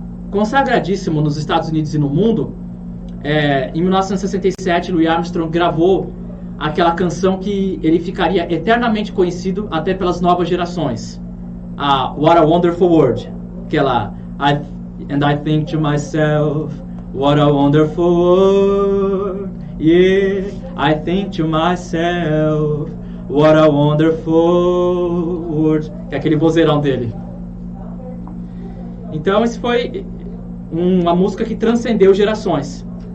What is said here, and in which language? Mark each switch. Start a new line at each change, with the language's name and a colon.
Portuguese: Consagradíssimo nos Estados Unidos e no mundo, em 1967, Louis Armstrong gravou aquela canção que ele ficaria eternamente conhecido até pelas novas gerações. A What a Wonderful World. Aquela
English: And I think to myself, what a wonderful world. Yeah, I think to myself, what a wonderful world.
Portuguese: É aquele vozeirão dele. Então, isso foi uma música que transcendeu gerações.